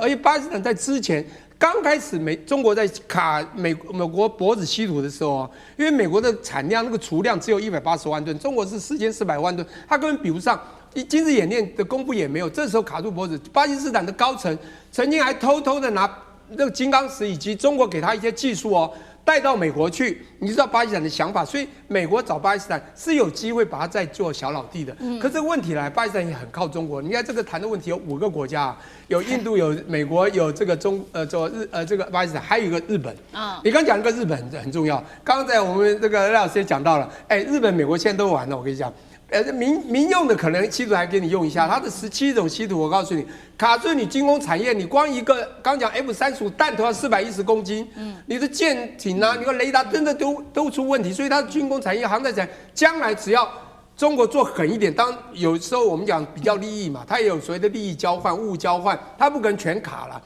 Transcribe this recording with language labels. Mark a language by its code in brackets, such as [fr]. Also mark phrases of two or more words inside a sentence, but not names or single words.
[zh] 而且巴基斯坦在之前剛開始中國在卡美國脖子稀土的時候，因為美國的產量那個儲量只有180萬噸，中國是4400萬噸，它根本比不上。今日演練的功夫也沒有，這時候卡住脖子。巴基斯坦的高層曾經還偷偷的拿那個金剛石以及中國給他一些技術帶到美國去，你知道巴基斯坦的想法，所以美國找巴基斯坦是有機會把它再做小老弟的。可是這個問題來，巴基斯坦也很靠中國。你看這個談的問題有5個國家，有印度、有美國、有這個這個巴基斯坦，還有一個日本。你剛講一個日本很重要。剛才我們這個賴老師也講到了，日本、美國現在都玩了。我跟你講。民用的可能稀土還給你用一下，它的17種稀土，我告訴你，卡住你軍工產業，你光一個剛講 F-35彈頭要410公斤，你的艦艇啊，你個雷達真的都出問題，所以它的軍工產業、航太產業，將來只要中國做狠一點，當有時候我們講比較利益嘛，它也有所謂的利益交換、物交換，它不可能全卡了。